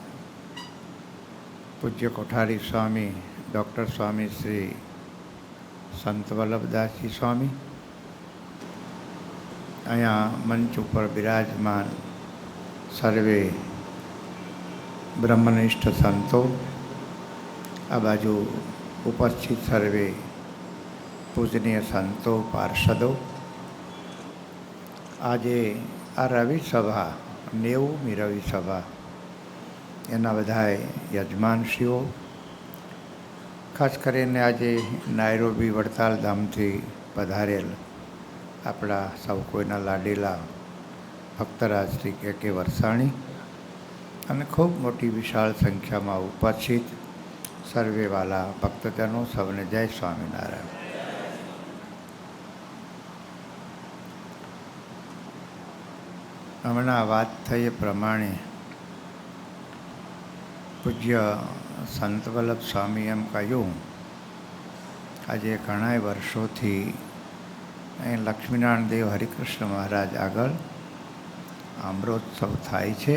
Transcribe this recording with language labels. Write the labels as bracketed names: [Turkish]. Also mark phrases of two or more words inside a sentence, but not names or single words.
[Gujarati] પૂજ્ય કોઠારી સ્વામી ડૉક્ટર સ્વામી શ્રી સંત વલ્લભદાસ જી સ્વામી અઁ મંચ પર વિરાજમાન સર્વે બ્રહ્મનિષ્ઠ સંતો આ બાજુ ઉપસ્થિત સર્વે પૂજનીય સંતો પાર્ષદો આજે આ રવિ સભા 90મી રવિ સભા એના બધાએ યજમાનશ્રીઓ ખાસ કરીને આજે નાયરોબી વડતાલ ધામ થી પધારેલ આપણા સૌ કોઈના લાડીલા ભક્તરાજ શ્રી કે વરસાણી અને ખૂબ મોટી વિશાળ સંખ્યામાં ઉપસ્થિત સર્વે વાલા ભક્તજનો સૌને જય સ્વામિનારાયણ। હમણાં વાત થઈ એ પ્રમાણે પૂજ્ય સંત વલ્લભ સ્વામી એમ કહ્યું આજે ઘણા વર્ષોથી અહીં લક્ષ્મીનારાયણ દેવ હરિકૃષ્ણ મહારાજ આગળ અમૃતોત્સવ થાય છે।